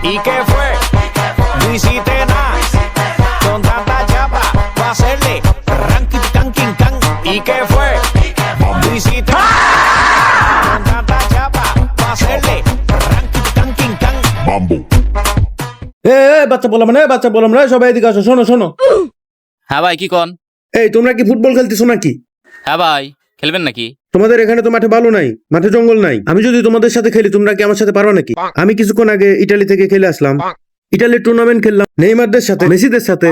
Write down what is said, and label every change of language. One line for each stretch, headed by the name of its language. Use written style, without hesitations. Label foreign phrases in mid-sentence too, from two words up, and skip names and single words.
Spanish: ¿Y qué fue? No hiciste nada. Con tanta chapa, va a hacerle ranking, canking, can. ¿Y qué fue? No hiciste nada. Con tanta chapa, va a hacerle ranking, canking, can.
Bangla: বাচ্চা বললাম না সবাই এদিকে আসো, শোনো শোনো। হ্যাঁ ভাই, কি কন? এই তোমরা কি ফুটবল খেলতেছো নাকি? হ্যাঁ ভাই, খেলবেন নাকি? তোমাদের এখানে তো মাঠে ভালো নাই, মাঠে জঙ্গল নাই। আমি যদি তোমাদের সাথে খেলি তোমরা কি আমার সাথে পারো নাকি? আমি কিছুক্ষণ আগে ইটালি থেকে খেলে আসলাম, ইটালির টুর্নামেন্ট খেললাম নেইমারদের সাথে, মেসিদের সাথে।